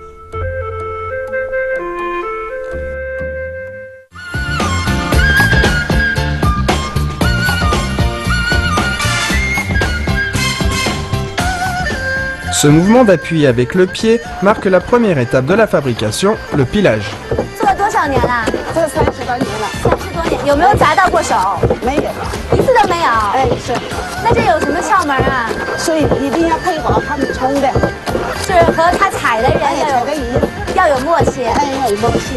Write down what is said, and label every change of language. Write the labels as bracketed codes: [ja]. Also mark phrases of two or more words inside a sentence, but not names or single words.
[fr] Ce mouvement d'appui avec le pied marque la première étape de la fabrication, le pilage. [zh] 做了多少年了？这30多年了 30多年，有没有砸到过手？没有，一次都没有。哎是，那这有什么窍门啊？所以一定要配合他们冲的，是和他踩的人踩的鱼，要有默契。哎要有默契。